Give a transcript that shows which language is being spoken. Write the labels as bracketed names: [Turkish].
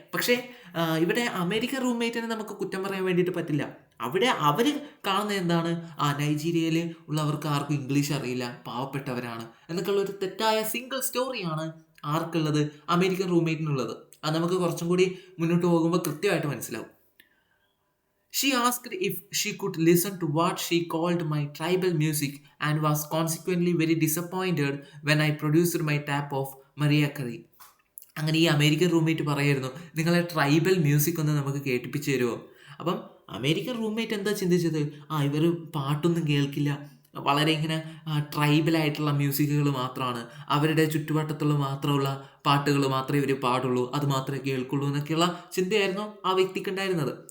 [Malayalam] പക്ഷേ ഇവിടെ അമേരിക്കൻ റൂംമേറ്റിനെ നമുക്ക് കുറ്റം പറയാൻ വേണ്ടിയിട്ട് പറ്റില്ല. അവിടെ അവർ കാണുന്നത് എന്താണ്, നൈജീരിയയിൽ ഉള്ളവർക്ക് ആർക്കും ഇംഗ്ലീഷ് അറിയില്ല, പാവപ്പെട്ടവരാണ് എന്നൊക്കെയുള്ള ഒരു തെറ്റായ സിംഗിൾ സ്റ്റോറിയാണ് ആർക്കുള്ളത്, അമേരിക്കൻ റൂംമേറ്റിനുള്ളത്. അത് നമുക്ക് കുറച്ചും കൂടി മുന്നോട്ട് പോകുമ്പോൾ കൃത്യമായിട്ട് മനസ്സിലാവും. [English] She asked if she could listen to what she called my tribal music and was consequently very disappointed when I produced my tap of Mariah Carey. [Malayalam] അങ്ങനെ ഈ അമേരിക്കൻ റൂംമേറ്റ് പറയായിരുന്നു, നിങ്ങളെ ട്രൈബൽ മ്യൂസിക് ഒന്ന് നമുക്ക് കേൾപ്പിച്ച് തരുമോ? അപ്പം അമേരിക്കൻ റൂംമേറ്റ് എന്താ ചിന്തിച്ചത്, ഇവർ പാട്ടൊന്നും കേൾക്കില്ല, വളരെ ഇങ്ങനെ ട്രൈബലായിട്ടുള്ള മ്യൂസിക്കുകൾ മാത്രമാണ്, അവരുടെ ചുറ്റുവട്ടത്തുള്ള മാത്രമുള്ള പാട്ടുകൾ മാത്രമേ ഇവർ പാടുള്ളൂ, അത് മാത്രമേ കേൾക്കുള്ളൂ എന്നൊക്കെയുള്ള ചിന്തയായിരുന്നു ആ വ്യക്തിക്ക് ഉണ്ടായിരുന്നത്.